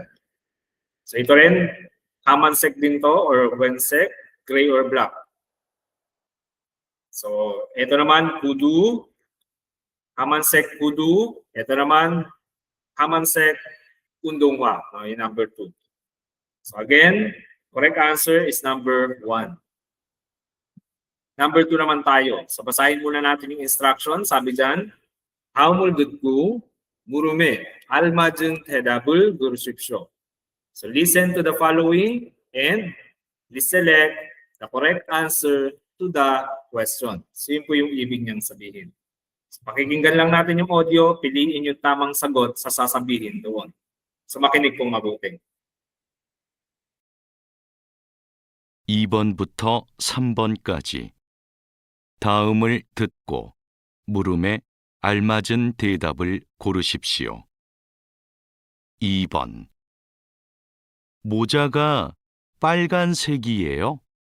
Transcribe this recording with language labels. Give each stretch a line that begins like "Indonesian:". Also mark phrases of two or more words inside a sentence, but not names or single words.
Filipino: So ito rin, kamansek din to or wensek,
English: gray or black.
Filipino: So ito naman, kudu, kamansek kudu. Ito naman, kamansek undonghwa. No? Yung number 2.
English: So again, correct answer is number 1.
Filipino: Number 2 naman tayo. So basahin muna natin yung instruction. Sabi dyan,
Korean: 다음을 듣고 물음에 알맞은 대답을 고르십시오.
English: So listen to the following and please select the correct answer to the question.
Filipino: So yun po yung ibig niyang sabihin. So, pakikinggan lang natin yung audio, piliin yung tamang sagot sa sasabihin doon. So makinig pong mabuti.
Korean: 2번부터 3번까지 다음을 듣고 물음에 알맞은 대답을 고르십시오. 2번 모자가 빨간색이에요?